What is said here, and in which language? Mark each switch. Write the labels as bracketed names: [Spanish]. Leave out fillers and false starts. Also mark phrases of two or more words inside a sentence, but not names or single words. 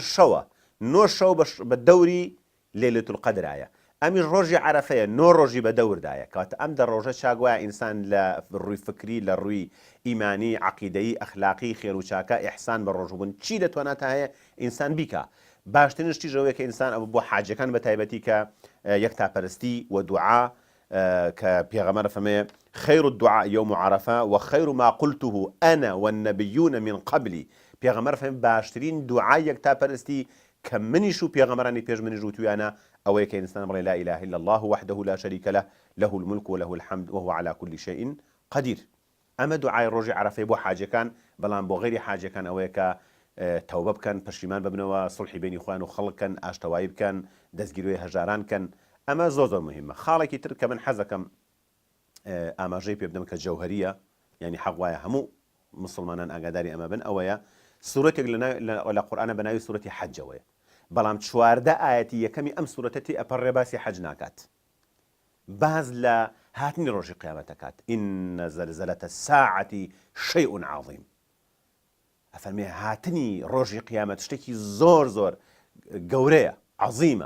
[Central Kurdish] شەوە نۆ شەو بە دەوری لەیلەتول القەدرایە ئەمیش ڕۆژی عەرەفەیە نۆ ڕۆژی بە دەوردایە کەواتە ئەم دە ڕۆژە چاگوایە ئینسان لە ڕووی فکری لە ڕووی ئیمانی عەقیدەیی ئەخلاقی خێر و چاکە ئیحسان بە ڕۆژبوون چی دەتوانێت هەیە ئینسان بیکە باشترین شتی ژەوەیە کە ئینسان ئەو بۆ حاجەکان بە تایبەتی کە یەکتاپەرستی و دوعا کە پێغەمبەر فەرمێ [Arabic] خەیر الدعاء یوم عەرەفە وخەیر ما قلته أنا والنبيون من قبلي [Central Kurdish] پێغەمبەر فەرمێ باشترین دوعای یەکتاپەرستی کە منیش و پێغەمبەرانی پێش منیش وتویانە ئەوەیە کە ئینسان بڵێ [Arabic] لا إله إلا الله وحده لا شريك له له الملك وله الحمد وهو على كل شيء قدير [Central Kurdish] ئەمە دوعای ڕۆژی عەرەفەی بۆ حاجەکان بەڵام بۆ غەیری حاجەکان ئەوەیە کە تەوبە بکەن پەشیمان ببنەوە سڵحی بینی خۆیان و خەڵکن ئاشتەوایی بکەن دەستگیرۆی هەژاران کەن ئەمە زۆر مهمە. خاڵێکی تر کە من حەزەکەم ئاماژەی پێ بدەم کە جەوهەریە یعنی حەق وایە هەموو مسلمانان ئاگاداری ئەمە بن ئەوەیە سورەتێک لە قورئانە بە ناوی سورەتی حەجەوەیە بەڵام 14 ئاەتی یەکەمی ئەم سورەتەتی ئەپەڕێ باسی حەج ناکات باز لە هاتنی ڕۆژی قیامەتەکات [Arabic] ئین زەلزەلەتە الساعەتی شەیء عەظیم [Central Kurdish] ئەفەرمێ هاتنی ڕۆژی قیامەت شتێکی زۆر زۆر گەورەیە عەظیمە